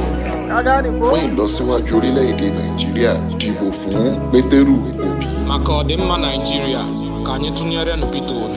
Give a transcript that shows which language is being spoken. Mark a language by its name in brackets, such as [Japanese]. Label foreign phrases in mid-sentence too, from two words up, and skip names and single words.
[Yoruba] Fún ìlọsíwájú orílẹ̀-èdè Nàìjíríà, dìbò fún Pétérù Obi. [Igbo] Maka ọdịmma Naịjirịa, ka anyị tụnyere nụ Peter Obi.